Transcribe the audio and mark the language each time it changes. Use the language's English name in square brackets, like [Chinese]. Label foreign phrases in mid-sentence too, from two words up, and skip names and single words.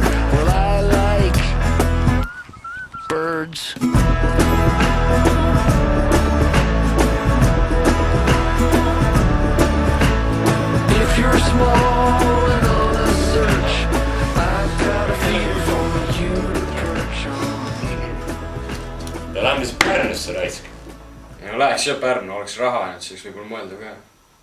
[English] Well, I like birds. If you're small and on a search, I've got a few for you to perch on. [Estonian] ja lähme siis Pärnusse raisk. Ja läheks jah Pärnu, oleks raha ainult, siis võib-olla mõelda ka.